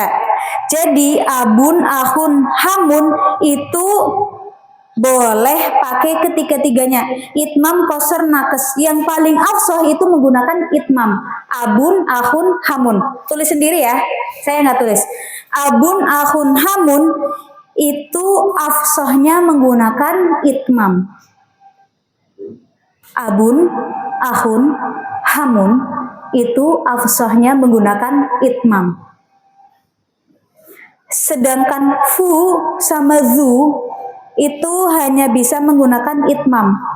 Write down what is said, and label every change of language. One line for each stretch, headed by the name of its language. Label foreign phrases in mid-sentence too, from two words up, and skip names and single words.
Indonesian: Jadi
Arabic: أبٌ، أخٌ، حمٌ
Indonesian: itu boleh pakai ketiga-tiganya.
Arabic: إتمام، قصر، نقص.
Indonesian: Yang paling afsah itu menggunakan itmam.
Arabic: أبٌ، أخٌ، حمٌ.
Indonesian: Tulis sendiri ya. Saya nggak tulis.
Arabic: أبٌ، أخٌ، حمٌ
Indonesian: itu afsahnya menggunakan itmam.
Arabic: أبٌ، أخٌ، حمٌ
Indonesian: itu afsahnya menggunakan itmam. Sedangkan fu sama zu itu hanya bisa menggunakan itmam.